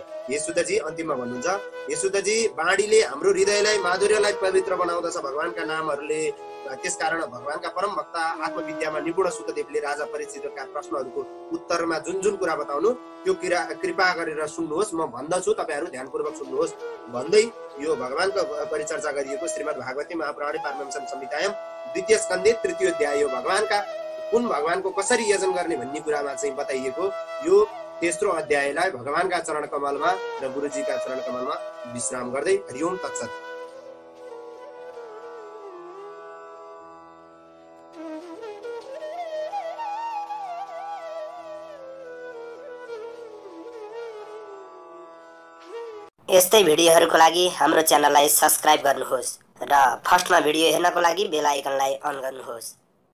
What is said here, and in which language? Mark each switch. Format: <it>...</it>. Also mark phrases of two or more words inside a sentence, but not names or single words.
<ne>येशुदाजी अन्तिममा भन्नुहुन्छ, येशुदाजी बाणीले हाम्रो हृदयलाई माधुर्यलाई पवित्र बनाउँदछ भगवानका नामहरूले। त्यसकारण भगवानका परम भक्त आत्मविद्यामा निपुण सुतदेवले राजा परीक्षितका प्रश्नहरूको उत्तरमा जुन जुन कुरा बताउनु त्यो कृपा गरेर सुन्नुहोस्, म भन्दछु, तपाईँहरू ध्यानपूर्वक सुन्नुहोस् भन्दै यो भगवानको परिचर्चा गरिएको</ne> <sa>श्रीमद् भागवती महापुराणे पारमहंस संहितायाम द्वितीय स्कन्धे तृतीय अध्याय</sa> <ne>यो कुन भगवानको कसरी यजन गर्ने भन्ने कुरामा चाहिँ बताइएको यो तेस्रो अध्यायलाई भगवानका चरण कमलमा र गुरुजीका चरण कमलमा विश्राम गर्दै</ne> <sa>हरिओम तत्सत्।</sa> <ne>यस्तै भिडियोहरूको लागि हाम्रो च्यानललाई सब्स्क्राइब गर्नुहोस् र फर्स्टमा भिडियो हेर्नको लागि</ne> <en>bell iconलाई</en> <ne>अन गर्नुहोस्।</ne>